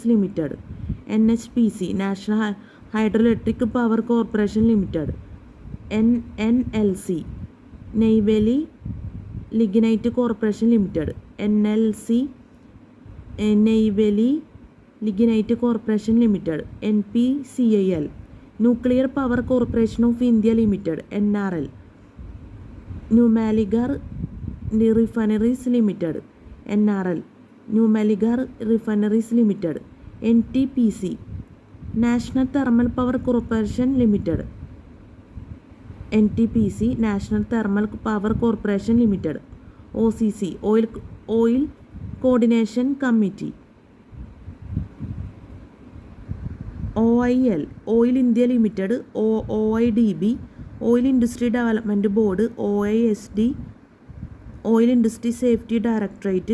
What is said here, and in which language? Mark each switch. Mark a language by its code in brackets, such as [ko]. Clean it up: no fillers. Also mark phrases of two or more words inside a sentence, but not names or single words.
[en] Limited, NHPC, National Hydroelectric Power Corporation Limited, NLC, Neyveli Lignite Corporation Limited, NLC, Neyveli Lignite Corporation Limited, NPCIL, Nuclear Power Corporation of India Limited, NRL, Numaligarh Refineries Limited, NRL, Numaligarh Refineries Limited, NTPC, National Thermal Power Corporation Limited, NTPC National Thermal Power Corporation Limited. OCC Oil Coordination Committee. OIL Oil India Limited. OIDB Oil Industry Development Board. OISD Oil Industry Safety Directorate.